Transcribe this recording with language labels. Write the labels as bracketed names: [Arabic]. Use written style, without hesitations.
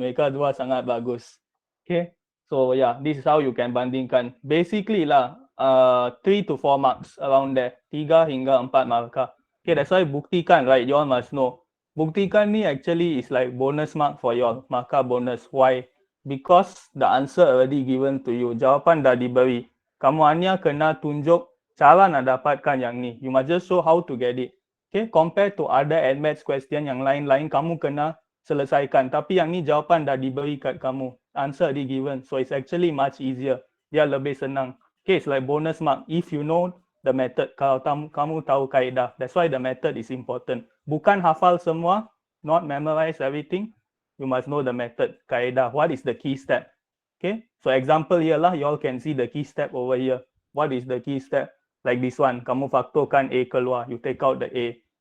[Malay] Mereka dua sangat bagus. [English] Okay, so yeah, this is how you can bandingkan. Basically lah, 3 to 4 marks around there. [Malay] 3 hingga 4 markah. [English] Okay, that's why buktikan, right? You all must know. [Malay] Buktikan ni [English] actually is like bonus mark for you all. [Malay] Markah bonus. [English] Why? Because the answer already given to you. [Malay] Jawapan dah diberi. Kamu hanya kena tunjuk cara nak dapatkan yang ni. [English] You must just show how to get it. Okay, compared to other admaths question [Malay] yang lain-lain, kamu kena selesaikan. Tapi yang ni jawapan dah diberi kat kamu. [English] Answer di given. So it's actually much easier. [Malay] Dia lebih senang. [English] Okay, it's like bonus mark if you know the method. [Malay] Kalau kamu tahu kaedah. [English] That's why the method is important. [Malay] Bukan hafal semua, [English] not memorize everything. You must know the method, kaedah. What is the key step? Okay, so example here lah, you all can see the key step over here. What is the key step? Like this one, [Malay] kamu faktorkan A keluar, [English] you take out the A.